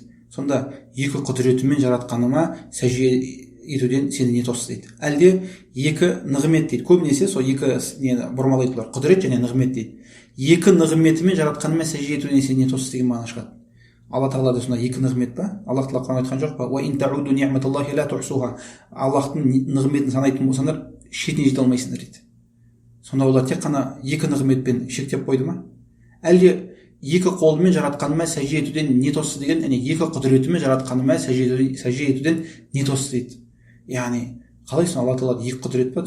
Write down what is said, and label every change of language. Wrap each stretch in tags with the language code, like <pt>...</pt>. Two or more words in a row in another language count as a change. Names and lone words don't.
<kk>Сонда екі құдіретімен жаратқаныма сәжде етуден сені не тос дейді. Әлде екі нығмет дейді. Көбінесе сол екі бұрмалайды бұлар. Құдірет және нығмет дейді. Екі нығметімен жаратқаныма сәжде етуден сені не тос деген мағына шығады. Алла тағалада сонда екі нығмет па? Аллах тағала Құран айтқан жоқ па?</kk> <ar>وإن تعدوا نعمة الله لا تحصوها.</ar> <kk>Аллахтың нығметін санайтын болсаңдар, шетіне жете алмайсыңдар дейді. Сонда олар тек қана екі нығметпен шектеп қойды ма? Әлде екі қолымен жаратқаныма сәжде етуден не тосты деген, екі құдіретімен жаратқаныма сәжде етуден не тосты дейді. Яғни қалай сонда Алла тағалада екі құдірет па?</kk>